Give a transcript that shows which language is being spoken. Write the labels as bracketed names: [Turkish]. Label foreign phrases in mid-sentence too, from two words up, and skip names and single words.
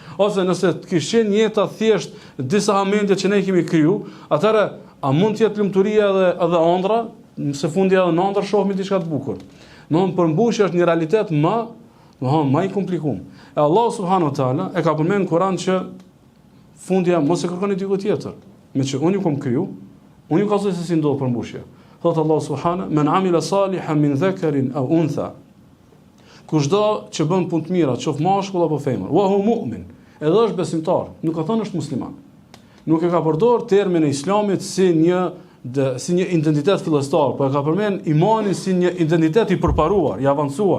[Albanian] Ose nëse të kish qenë jeta thjesht disa hamendje që ne kemi kriju, atëherë a mund të jetë lumturia edhe ëndra, në fundi edhe në ëndër shohim diçka të bukur. Domthon përmbushja është një realitet më i komplikuar. E Allah [Arabic] سبحانه وتعالى [Albanian] e ka përmendur në Kur'an që fundja mos e kërkoni diku tjetër, me që unë ju kam kriju, unë ju ka thënë se si ndodh përmbushja. [Arabic] Thot الله سبحانه, "من عمل صالحا من ذكر أو أنثى." [Albanian] Kushdo që bën punë të mira, qoftë mashkull apo femër, [Arabic] وهو مؤمن, [Albanian] edhe është besimtar, nuk ka thënë është musliman. Nuk e ka përdorur termin e Islamit si një identitet fillestar, por e ka përmend imanin si një identitet i përparuar, i avancuar.